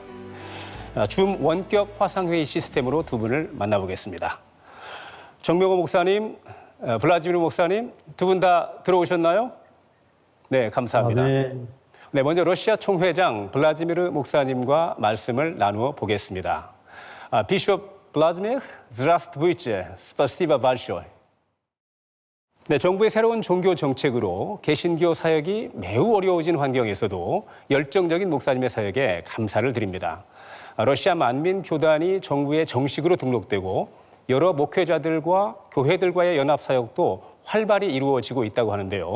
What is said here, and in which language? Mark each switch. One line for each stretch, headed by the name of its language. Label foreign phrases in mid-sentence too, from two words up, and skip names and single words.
Korean: 줌 원격 화상회의 시스템으로 두 분을 만나보겠습니다. 정명호 목사님, 블라디미르 목사님, 두 분 다 들어오셨나요? 네, 감사합니다. 네, 먼저 러시아 총회장 블라디미르 목사님과 말씀을 나누어 보겠습니다. 비숍 블라디미르,
Russian: здравствуйте, спасибо большое.
Korean: 네, 정부의 새로운 종교 정책으로 개신교 사역이 매우 어려워진 환경에서도 열정적인 목사님의 사역에 감사를 드립니다. 러시아 만민교단이 정부에 정식으로 등록되고 여러 목회자들과 교회들과의 연합 사역도 활발히 이루어지고 있다고 하는데요.